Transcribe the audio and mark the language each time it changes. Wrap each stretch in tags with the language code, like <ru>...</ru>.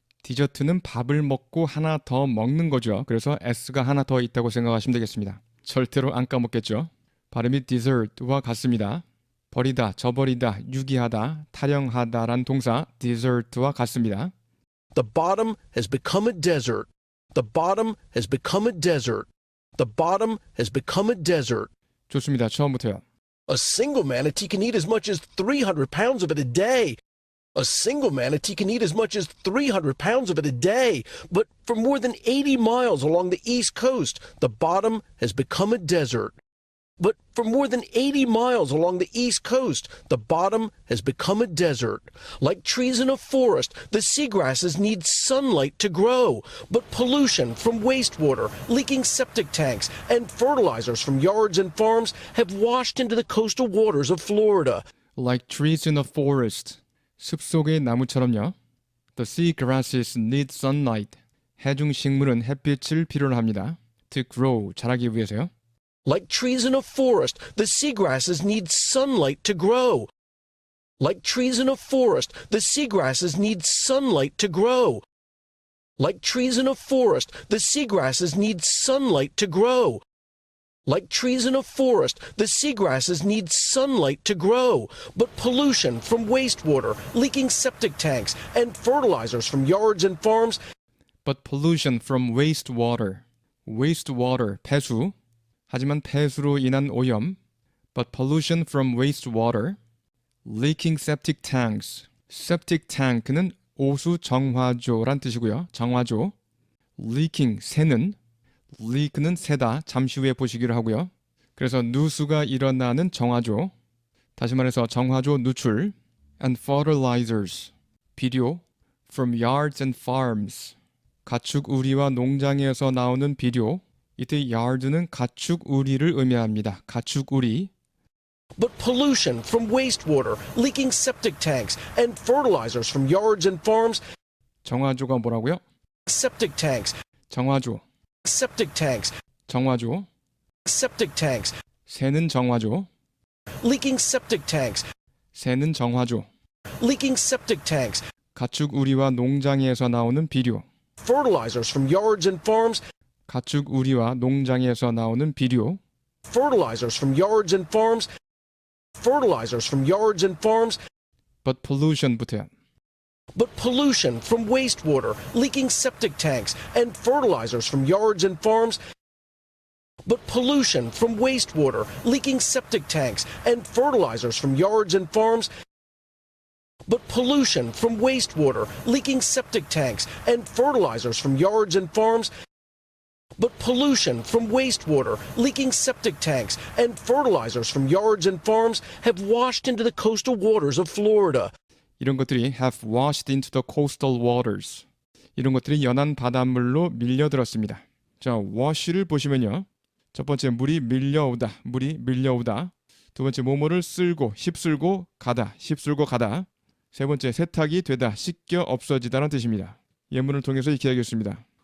<ko>디저트는 밥을 먹고 하나 더 먹는 거죠. 그래서 S가 하나 더 있다고 생각하시면 되겠습니다. 절대로 안 까먹겠죠. 발음이 dessert와 같습니다. 버리다, 저버리다, 유기하다, 탈영하다란 동사 desert와 같습니다.</ko> <en>The bottom has become a desert. The bottom has become a desert. The bottom has become a desert.</en> <ko>좋습니다. 처음부터요.</ko> <en>A single manatee can eat as much as 300 pounds of it a day. A single manatee can eat as much as 300 pounds of it a day. But for more than 80 miles along the east coast, the bottom has become a desert. But for more than 80 miles along the east coast, the bottom has become a desert. Like trees in a forest, the seagrasses need sunlight to grow. But pollution from wastewater, leaking septic tanks, and fertilizers from yards and farms have washed into the coastal waters of Florida. Like trees in a forest.</en> <ko>숲속의 나무처럼요.</ko> <en>The sea grasses need sunlight.</en> <ko>해중 식물은 햇빛을 필요로 합니다.</ko> <en>To grow,</en> <ko>자라기 위해서요.</ko> <en>Like trees in a forest, the seagrasses need sunlight to grow. Like trees in a forest, the seagrasses need sunlight to grow. Like trees in a forest, the seagrasses need sunlight to grow. Like trees in a forest, the seagrasses need sunlight to grow. But pollution from wastewater, leaking septic tanks, and fertilizers from yards and farms. But pollution from wastewater. wastewater,</en> <ko>폐수. 하지만 폐수로 인한 오염.</ko> <en>But pollution from wastewater. leaking septic tanks.</en> <ko>septic tank는 오수 정화조란 뜻이고요. 정화조. leaking, 새는. leak는 새다, 잠시 후에 보시기로 하고요. 그래서 누수가 일어나는 정화조. 다시 말해서 정화조 누출.</ko> <en>and fertilizers.</en> <ko>비료.</ko> <en>from yards and farms.</en> <ko>가축 우리와 농장에서 나오는 비료. 이때 yard는 가축 우리를 의미합니다. 가축 우리.</ko> <en>But pollution from wastewater, leaking septic tanks, and fertilizers from yards and farms.</en> <ko>정화조가 뭐라고요?</ko> <en>Septic tanks,</en> <ko>정화조.</ko> <en>septic tanks,</en> <ko>정화조.</ko> <en>septic tanks,</en> <ko>새는 정화조.</ko> <en>leaking septic tanks,</en> <ko>새는 정화조.</ko> <en>leaking septic tanks,</en> <ko>가축 우리와 농장에서 나오는 비료.</ko> <en>fertilizers from yards and farms.</en> <ko>가축 우리와 농장에서 나오는 비료.</ko> <en>Fertilizers from yards and farms. Fertilizers from yards and farms. But pollution</en> <ko>부터요.</ko> <en>But pollution from wastewater, leaking septic tanks, and fertilizers from yards and farms. But pollution from wastewater, leaking septic tanks, and fertilizers from yards and farms. But pollution from wastewater, leaking septic tanks, and fertilizers from yards and farms. But pollution from wastewater, leaking septic tanks, and fertilizers from yards and farms have washed into the coastal waters of Florida.</en> <ko>이런 것들이</ko> <en>have washed into the coastal waters.</en> <ko>이런 것들이 연안 바닷물로 밀려들었습니다. 자, wash를 보시면요. 첫 번째 물이 밀려오다. 물이 밀려오다. 두 번째, 뭐뭐를 쓸고, 휩쓸고 가다, 휩쓸고 가다. 세 번째, 세탁이 되다, 씻겨 없어지다라는 뜻입니다. 예문을 통해서 익혀야겠습니다.</ko>